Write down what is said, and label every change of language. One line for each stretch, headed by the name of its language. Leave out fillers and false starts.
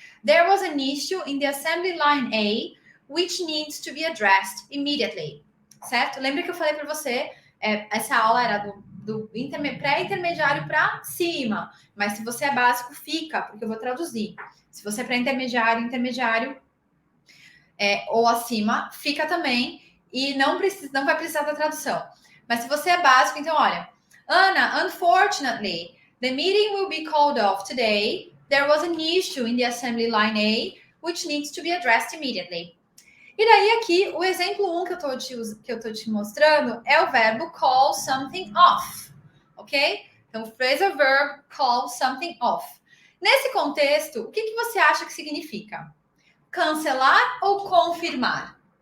English: There was an issue in the assembly line A, which needs to be addressed immediately.
Portuguese: Certo? Lembra que eu falei para você, essa aula era do pré-intermediário para cima. Mas se você é básico, fica, porque eu vou traduzir. Se você é pré-intermediário, intermediário ou acima, fica também. E não vai precisar da tradução. Mas se você é básico, então olha.
English: Ana, unfortunately, the meeting will be called off today. There was an issue in the assembly line A, which needs to be addressed immediately.
Portuguese: E daí aqui, o exemplo 1 que eu tô te mostrando é o verbo call something off, ok? Então, phrasal verb, call something off. Nesse contexto, o que você acha que significa? Cancelar ou confirmar?